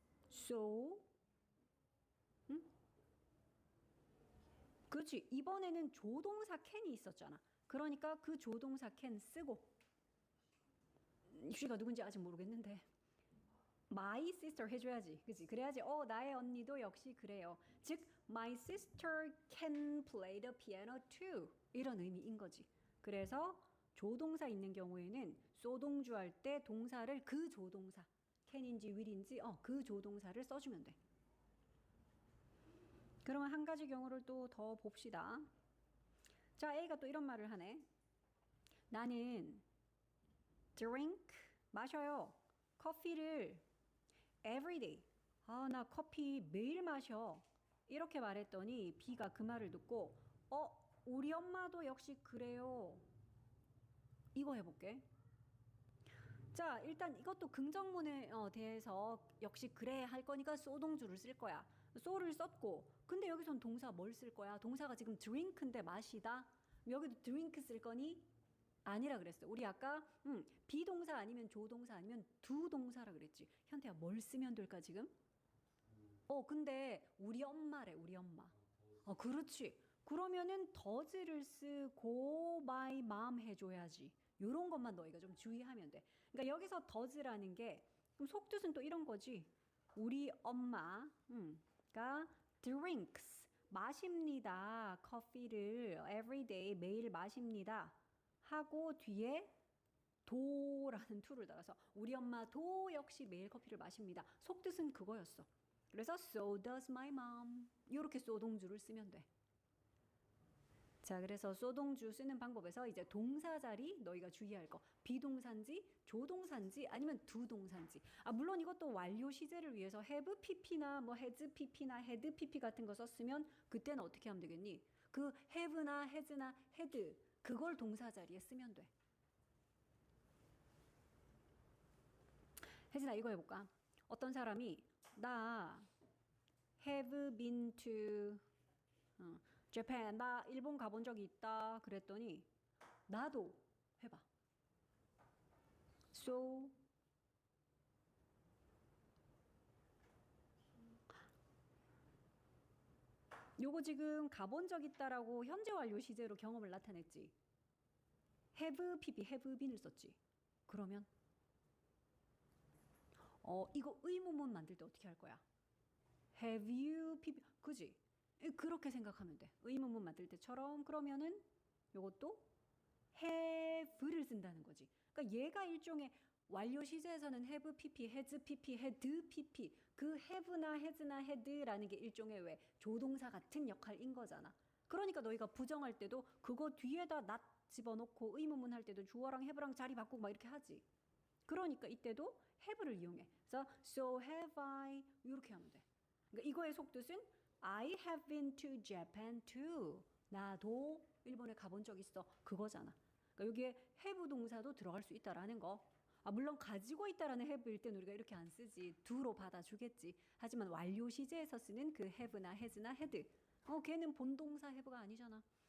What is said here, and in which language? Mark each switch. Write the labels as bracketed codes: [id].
[ko] So, 응? 그렇지. 이번에는 조동사 can이 있었잖아. 그러니까 그 조동사 can 쓰고 슈가 누군지 아직 모르겠는데 [en] my sister [ko] 해줘야지. 그치? 그래야지 나의 언니도 역시 그래요. 즉 [en] my sister can play the piano too. [ko] 이런 의미인 거지. 그래서 조동사 있는 경우에는 소동주 할 때 동사를 그 조동사 can인지 will인지 그 조동사를 써주면 돼. 그러면 한 가지 경우를 또 더 봅시다. 자, A가 또 이런 말을 하네. 나는 drink 마셔요. 커피를 [en] every day. [ko] 나 커피 매일 마셔. 이렇게 말했더니 B가 그 말을 듣고 우리 엄마도 역시 그래요. 이거 해볼게. 자, 일단 이것도 긍정문에 대해서 역시 그래 할 거니까 소동주를 쓸 거야. so를 썼고 근데 여기선 동사 뭘 쓸 거야? 동사가 지금 drink인데 마시다. 여기도 drink 쓸 거니? 아니라 그랬어. 우리 아까 비동사 아니면 조동사 아니면 두 동사라 그랬지. 현태야 뭘 쓰면 될까 지금? 근데 우리 엄마래. 우리 엄마. 그렇지. 그러면은 does를 쓰고 my mom 해줘야지. 요런 것만 너희가 좀 주의하면 돼. 그러니까 여기서 does라는 게 그럼 속뜻은 또 이런 거지. 우리 엄마가 drinks 마십니다. 커피를 [en] every day [ko] 매일 마십니다. 하고 뒤에 도라는 to를 달아서 우리 엄마도 역시 매일 커피를 마십니다. 속뜻은 그거였어. 그래서 [en] so does my mom. [ko] 이렇게 소동주를 쓰면 돼. 자, 그래서 소동주 쓰는 방법에서 이제 동사 자리 너희가 주의할 거. 비동사인지 조동사인지 아니면 두 동사인지. 물론 이것도 완료 시제를 위해서 have pp나 뭐 has pp나 had pp 같은 거 썼으면 그때는 어떻게 하면 되겠니? 그 have나 has나 had 그걸 동사 자리에 쓰면 돼. 혜진아 이거 해볼까? 어떤 사람이 나 [en] have been to Japan [ko] 나 일본 가본 적이 있다 그랬더니 나도 해봐. So 요거 지금 가본 적 있다라고 현재 완료 시제로 경험을 나타냈지. have pp have been을 썼지. 그러면 이거 의문문 만들 때 어떻게 할 거야? [en] have you pp [ko] 그지? 그렇게 생각하면 돼. 의문문 만들 때처럼. 그러면은 요것도 have를 쓴다는 거지. 그러니까 얘가 일종의 완료 시제에서는 have pp, has pp, had pp 그 have나 has나 had라는 게 일종의 왜 조동사 같은 역할인 거잖아. 그러니까 너희가 부정할 때도 그거 뒤에다 not 집어넣고 의문문 할 때도 주어랑 have랑 자리 바꾸고 막 이렇게 하지. 그러니까 이때도 have를 이용해. 그래서 [en] so have I [ko] 이렇게 하면 돼. 그러니까 이거의 속뜻은 [en] I have been to Japan too. [ko] 나도 일본에 가본 적 있어. 그거잖아. 그러니까 여기에 have 동사도 들어갈 수 있다라는 거. 물론 가지고 있다라는 have일 땐 우리가 이렇게 안 쓰지. do로 받아주겠지. 하지만 완료 시제에서 쓰는 그 have나 has나 had. 걔는 본동사 have가 아니잖아.